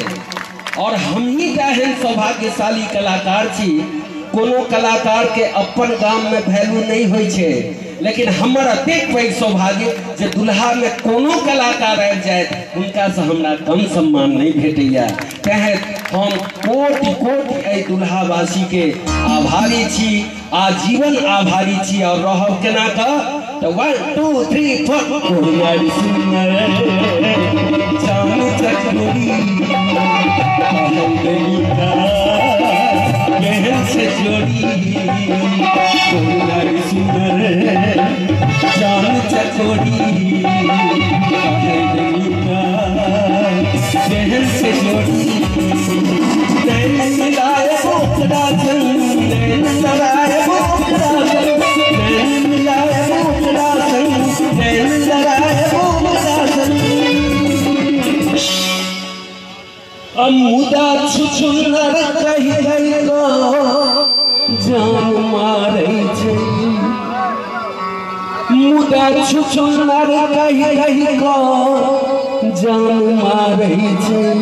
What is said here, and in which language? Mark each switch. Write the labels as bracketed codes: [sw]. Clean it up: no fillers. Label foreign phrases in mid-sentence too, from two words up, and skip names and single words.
[mai] और हमही एहन सौभाग्यशाली कलाकार छी, कोनो कलाकार के अपन गाम में वैल्यू नहीं होई छे, लेकिन हमर अतेक पैघ सौभाग्य जे दुल्हा में कोनो कलाकार आबि जाए उनका से हमरा कम सम्मान नहीं भेटैया। कहे हम कोटि कोटि एहि दुल्हावासी के आभारी छी, आजीवन आभारी छी। और रहब केना का तो 1 2 3 4 कोरियारी सुंदर चांद चकोरी कहन से जोड़ी कोरियारी सुंदर चांद चकोरी कहन से जोड़ी नैन मिलाए ओकरा संग नैन लड़ाए ओकरा संग नैन मिलाए ओकरा संग नैन लड़ाए ओकरा संग मुदा छुछुनर कहि गइलो जान मारै छै। मुर्गा छुछुनर कहि कहि को जान मारै छै।